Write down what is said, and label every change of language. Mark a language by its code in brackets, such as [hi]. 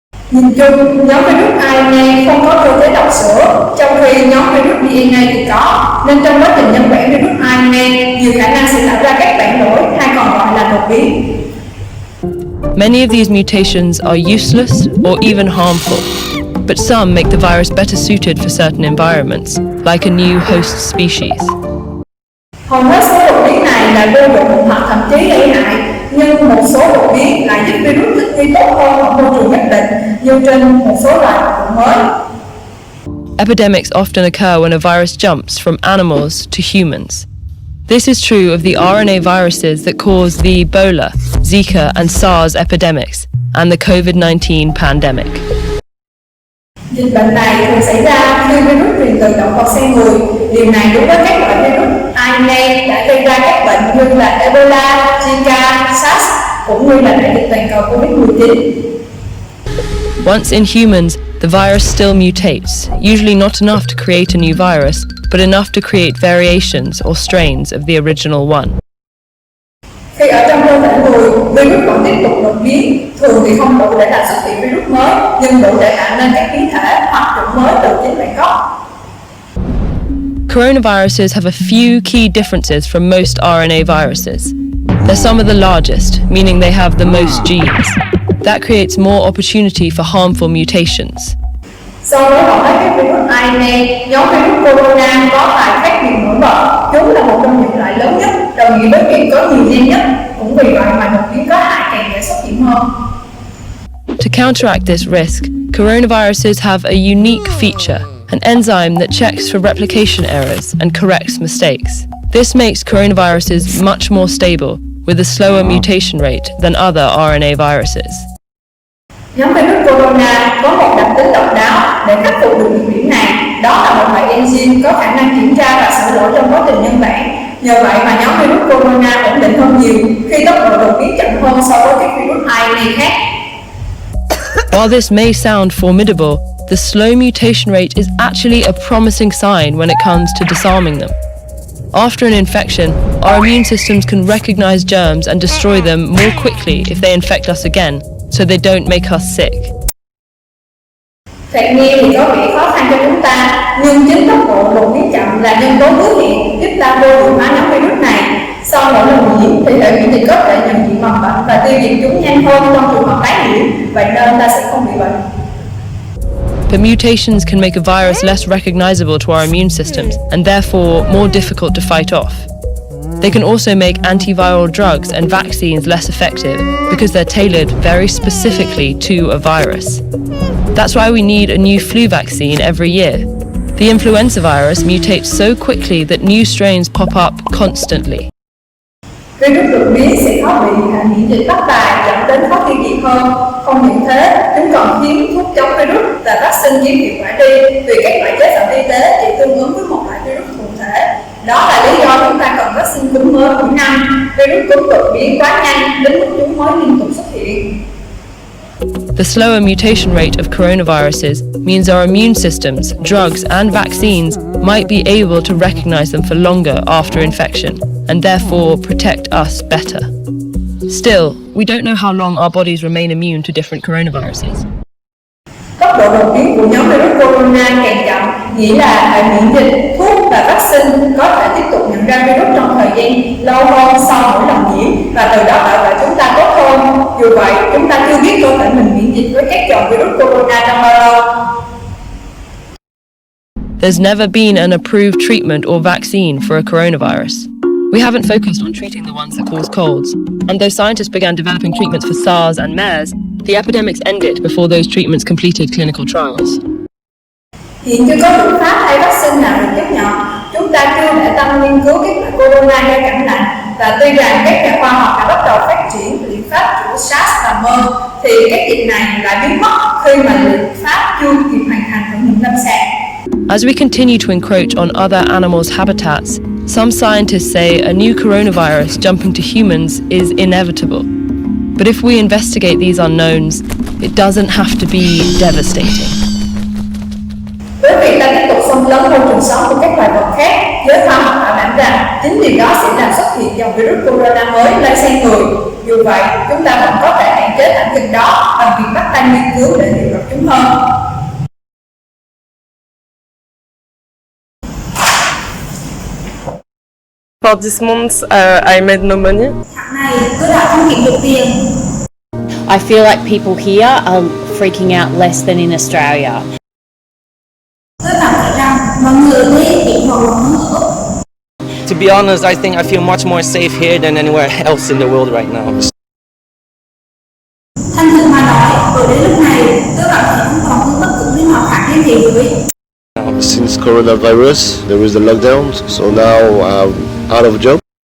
[vi] Nhìn chung, nhóm virus RNA không có cơ chế đọc sửa, trong khi nhóm virus DNA thì có, nên trong quá trình nhân bản virus RNA, nhiều khả năng sẽ tạo ra các bản lỗi hay còn gọi là đột biến. [en] Many of these mutations are useless or even harmful, but some make the virus better suited for certain environments, like a new host species. [vi] Hầu hết số đột biến này là vô dụng hoặc thậm chí gây hại, nhưng một số đột biến lại giúp virus thích nghi tốt hơn ở môi trường nhất định, như trên một số loài vật mới. [en] Epidemics often occur when a virus jumps from animals to humans. This is true of the RNA viruses that cause the Ebola, Zika, and SARS epidemics, and the COVID-19 pandemic. [vi] Dịch bệnh này thường xảy ra khi virus truyền từ động vật sang người. Điều này đúng với các loại virus RNA đã gây ra các bệnh như là Ebola, Zika, SARS, cũng như là đại dịch toàn cầu COVID-19. [en] Once in humans, the virus still mutates, usually not enough to create a new virus, but enough to create variations or strains of the original one. [vi] Khi ở trong cơ thể người, virus vẫn tiếp tục đột biến, thường thì không đủ để làm xuất hiện virus mới, nhưng đủ để tạo nên các biến thể hoặc chủng mới từ chính bản gốc. [en] Coronaviruses have a few key differences from most RNA viruses. They're some of the largest, meaning they have the most genes. That creates more opportunity for harmful mutations. [vi] So với hầu hết các virus RNA, nhóm virus corona có vài khác biệt nổi bật. Chúng là một trong những loại lớn nhất, đồng nghĩa với việc có nhiều gen nhất. Cũng vì vậy mà đột biến có hại càng dễ xuất hiện hơn. [en] To counteract this risk, coronaviruses have a unique feature, an enzyme that checks for replication errors and corrects mistakes. This makes coronaviruses much more stable, with a slower mutation rate than other RNA viruses. [vi] Nhóm virus corona có một đặc tính độc đáo để khắc phục được nhược điểm này. Đó là một loại enzyme có khả năng kiểm tra và sửa lỗi trong quá trình nhân bản. Nhờ vậy mà nhóm virus corona ổn định hơn nhiều khi tốc độ đột biến chậm hơn so với các virus RNA khác. [en] While this may sound formidable, the slow mutation rate is actually a promising sign when it comes to disarming them. After an infection, our immune systems can recognize germs and destroy them more quickly if they infect us again, so they don't make us sick. [vi] Thoạt nghe thì có vẻ khó khăn cho chúng ta, nhưng chính tốc độ đột biến chậm là nhân tố hứa hẹn giúp ta vô hiệu hóa nhóm virus này. Sau mỗi lần nhiễm thì hệ miễn dịch có thể nhận diện mầm bệnh và tiêu diệt chúng nhanh hơn trong trường hợp tái nhiễm, vậy nên ta sẽ không bị bệnh. [en] But mutations can make a virus less recognizable to our immune systems and therefore more difficult to fight off. They can also make antiviral drugs and vaccines less effective because they're tailored very specifically to a virus. That's why we need a new flu vaccine every year. The influenza virus mutates so quickly that new strains pop up constantly. [vi] Virus đột biến sẽ khó bị hệ miễn dịch bắt bài, dẫn đến khó tiêu diệt hơn. Không những thế, chúng còn khiến thuốc chống virus và vaccine kém hiệu quả đi vì các loại chế phẩm y tế chỉ tương ứng với một loại virus cụ thể. Đó là lý do chúng ta cần vaccine cúm mới mỗi năm. Virus cúm đột biến quá nhanh đến mức chúng mới liên tục xuất hiện. [en] The slower mutation rate of coronaviruses means our immune systems, drugs, and vaccines might be able to recognize them for longer after infection, and therefore protect us better. Still, we don't know how long our bodies remain immune to different coronaviruses. [vi] Tốc độ đột biến của nhóm virus corona càng chậm, nghĩa là hệ miễn dịch, thuốc và vaccine có thể tiếp tục nhận ra virus trong thời gian lâu hơn sau mỗi lần nhiễm và từ đó bảo vệ chúng ta tốt hơn. Dù vậy, chúng ta chưa biết cơ thể mình miễn dịch với các dòng virus corona trong bao lâu. [en] There's never been an approved treatment or vaccine for a coronavirus. We haven't focused on treating the ones that cause colds. And though scientists began developing treatments for SARS and MERS, the epidemics ended before those treatments completed clinical trials. [vi] Hiện chưa có biện pháp hay vaccine nào được chấp nhận. Chúng ta chưa để tâm nghiên cứu các loại corona gây cảm lạnh, và tuy rằng các nhà khoa học đã bắt đầu phát triển biện pháp chữa SARS và MERS, thì các dịch này lại biến mất khi mà biện pháp chưa kịp hoàn thành thử nghiệm lâm sàng. [en] As we continue to encroach on other animals' habitats, some scientists say a new coronavirus jumping to humans is inevitable. But if we investigate these unknowns, it doesn't have to be devastating. [vi] Với việc ta tiếp tục xâm lấn môi trường sống của các loài vật khác, giới khoa học bảo đảm rằng chính điều đó sẽ làm xuất hiện dòng virus corona mới lây sang người. Dù vậy, chúng ta vẫn có thể hạn chế thảm kịch đó bằng việc bắt tay nghiên cứu để hiểu được chúng hơn. [en] For this month, I made no money. [vi] Tháng này, tôi đã không kiếm được tiền. [en] I feel like people here are freaking out less than in Australia. [vi] Tôi cảm thấy rằng mọi người ở đây bị hoảng loạn hơn ở Úc. [en] To be honest, I think I feel much more safe here than anywhere else in the world right now. [vi] Thành thực mà nói, ở đến lúc này, tôi cảm thấy không còn hơn bất cứ nơi nào khác trên thế giới. [en] Since coronavirus, there is the lockdown, so now I'm out of job.